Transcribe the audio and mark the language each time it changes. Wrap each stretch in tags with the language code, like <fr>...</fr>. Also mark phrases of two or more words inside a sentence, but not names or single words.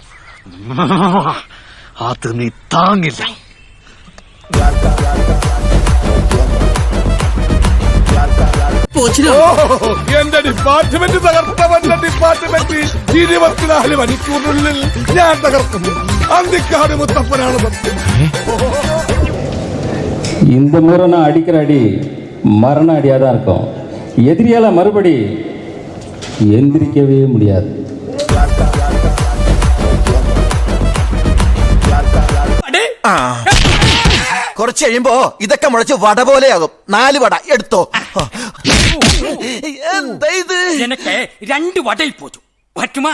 <ml>അത് നീ താങ്ങില്ല. എന്റെ ഡിപ്പാർട്ട്മെന്റ് തകർത്തവന്റെ ഡിപ്പാർട്ട്മെന്റ് 24 മണിക്കൂറിനുള്ളിൽ ഞാൻ തകർക്കുന്നു. അന്തിക്കാട് മുത്തപ്പനാണ് സത്യം.</ml> <ta>இந்த முறை நான் அடிக்கிற அடி மரண அடியாக தான் இருக்கும். எதிரியால மறுபடி எந்திரிக்கவே முடியாது.</ta> <ml>കുറച്ച് കഴിയുമ്പോ ഇതൊക്കെ മുളച്ച് വട പോലെയാകും. 4 വട എടുത്തോ. എന്താ ഇത്? എനിക്ക് 2 വടയിൽ പോച്ചു പറ്റുമാ?</ml>